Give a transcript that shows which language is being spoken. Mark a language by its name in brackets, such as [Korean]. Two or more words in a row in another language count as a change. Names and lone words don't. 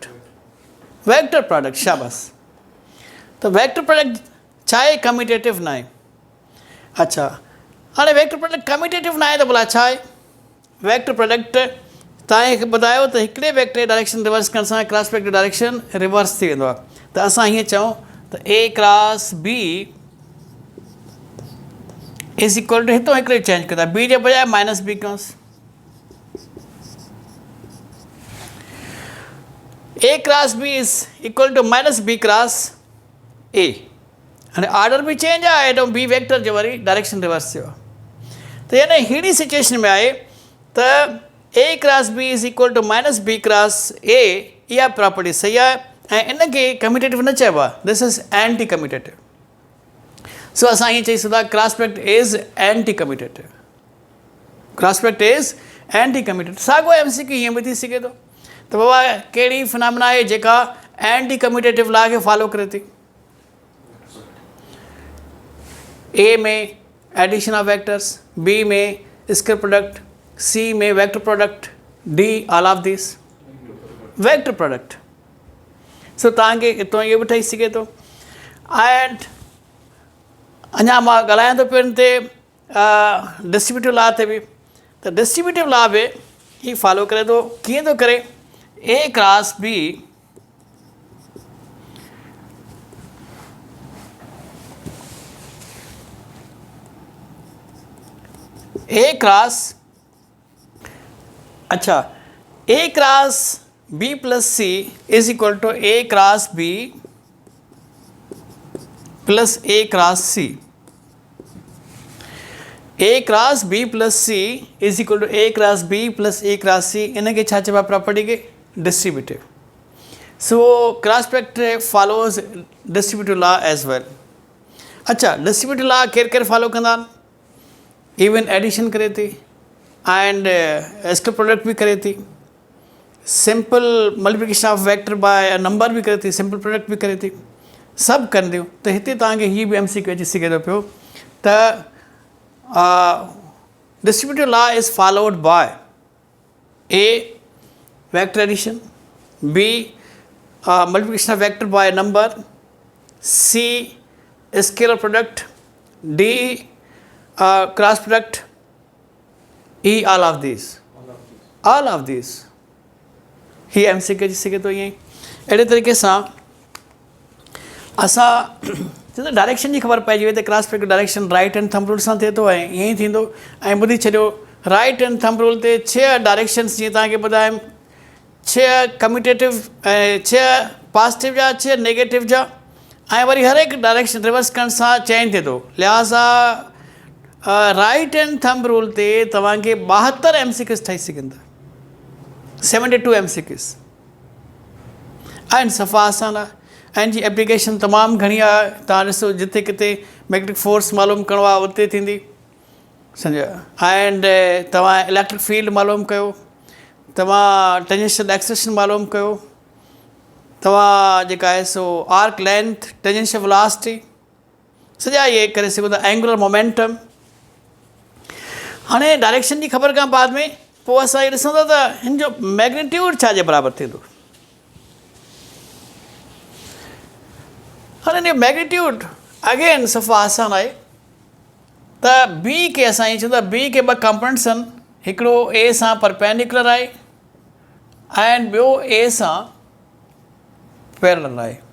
[English] vector product [Sindhi] शाबाश. त [English] vector product [Sindhi] छा आहे, कम्यूटेटिव न आहे. अच्छा, हाणे [English] vector product [Sindhi] कम्यूटेटिव न आहे त भला छा आहे. [English] vector product [Sindhi] तव्हांखे ॿुधायो त हिकिड़े [English] vector direction reverse [Sindhi] करण सां [English] cross product direction reverse [Sindhi] थी वेंदो आहे. त असां हीअं चऊं त [English] a cross b is equal to, [Sindhi] हितां हिकिड़े चेंज कंदा, बी जे बजाय [English] minus b [Sindhi] कयोसि. [English] a cross b is equal to minus b cross a. [Sindhi] हाणे ऑर्डर बि चेंज आहे, हेॾो [English] b vector [Sindhi] जो वरी डायरेक्शन रिवर्स थियो आहे. त यानी अहिड़ी सिचुएशन में आहे त [English] a cross b is equal to minus b cross a, [Sindhi] इहा प्रॉपर्टी सही आहे ऐं इन खे कम्यूटेटिव न चइबो आहे, [English] this is anti commutative. [Sindhi] सो असां ईअं चई सघंदा [English] cross product is anti commutative. cross product is anti commutative. [Sindhi] साॻियो [English] MCQ [Sindhi] ईअं बि थी सघे थो त बाबा कहिड़ी फिनोमिना आहे जेका [English] anti commutative law [Sindhi] खे फॉलो करे थी. [English] a में addition of vectors, b में scalar product, c में vector product, d all of this vector product. [Sindhi] सो तव्हांखे हितां इहो बि ठही सघे थो. एंड अञा मां ॻाल्हायां थो पियो हिन ते [English] distributive law [Sindhi] ते बि. त [English] distributive law [Sindhi] बि ही फॉलो करे थो. कीअं थो करे, [English] a cross b a cross, अच्छा a cross b plus c is equal to a cross b plus a cross c. a cross b plus c is equal to a cross b plus a cross c. [Sindhi] इनखे छा चइबो आहे, प्रॉपर्टी खे डिस्ट्रीब्यूटिव. [English] so cross product follows distributive law as well. [Sindhi] अच्छा, [English] distributive law [Sindhi] केरु केरु फॉलो कंदा आहिनि. [English] even addition [Sindhi] करे थी [English] and scalar product [Sindhi] भी करे थी, [English] simple multiplication of vector by number [Sindhi] भी करे थी, [English] simple product [Sindhi] भी करे थी, सभु कनि थियूं. त हिते तव्हांखे हीअ बि एम सी क्यू अची सघे थो पियो त [English] distributive law is followed by a vector addition, b multiplication of vector by number, c scalar product, d cross product, e all of this. [Sindhi] ही [English] MCQ [Sindhi] अची सघे थो. ईअं ई अहिड़े तरीक़े सां असां चवंदा डायरेक्शन जी ख़बर पइजी वई त [English] cross product direction right hand thumb rule [Sindhi] सां थिए थो ऐं ईअं ई थींदो। ऐं ॿुधी छॾियो [English] right hand thumb rule [Sindhi] ते 6 डायरेक्शन्स जीअं तव्हांखे ॿुधायमि, 6 कम्यूटेटिव ऐं 6 पॉजिटिव जा 6 नेगेटिव जा, ऐं वरी हर हिकु डायरेक्शन रिवर्स करण सां चेंज थिए थो। लिहाज़ा [English] right hand thumb rule [Sindhi] ते तव्हांखे 72 MCQs ठही सघनि था, 72 MCQs आहिनि, सफ़ा आसान आहे। ऐं जी एप्लीकेशन तमामु घणी आहे। तव्हां ॾिसो जिते किथे [English] magnetic force [Sindhi] मालूम करिणो आहे उते थींदी, सम्झो। एंड तव्हां [English] electric field [Sindhi] मालूम कयो, तव्हां [English] tangential acceleration [Sindhi] मालूम कयो, तव्हां जेका आहे सो [English] arc length, tangential velocity, [Sindhi] सॼा इहे करे सघो था, [English] angular momentum. [Sindhi] हाणे डायरेक्शन जी ख़बर खां बाद में पोइ असां इहे ॾिसूं था त हिन जो मैग्नीट्यूड छा जे बराबरि थिए थो। हाणे हिन जो मैग्नीट्यूड अगेन सफ़ा आसान आहे त बी खे असां ईअं चवंदा, बी खे 2 कंपोनेंट्स आहिनि, हिकिड़ो ए सां परपेंडिकुलर आहे ऐं ॿियो ए सां पैरेलल आहे।